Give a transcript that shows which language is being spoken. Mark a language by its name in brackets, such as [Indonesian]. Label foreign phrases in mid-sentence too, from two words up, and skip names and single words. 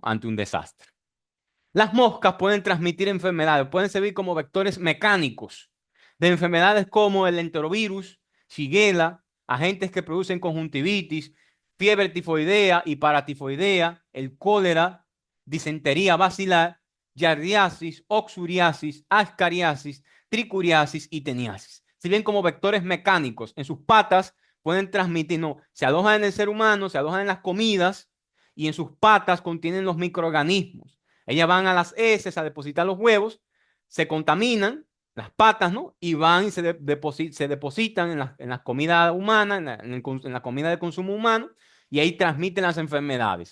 [Spanish] Ante un desastre. Las moscas pueden transmitir enfermedades, pueden servir como vectores mecánicos de enfermedades como el enterovirus, shigella, agentes que producen conjuntivitis, fiebre tifoidea y paratifoidea, el cólera, disentería bacilar, yardiasis, oxuriasis, ascariasis, tricuriasis y teniasis. Sirven como vectores mecánicos. En sus patas pueden transmitir, no, se alojan en el ser humano, se alojan en las comidas y en sus patas contienen los microorganismos. Ellas van a las heces a depositar los huevos, se contaminan las patas, ¿no? Y van y se depositan en la comida humana, en la comida de consumo humano, y ahí transmiten las enfermedades.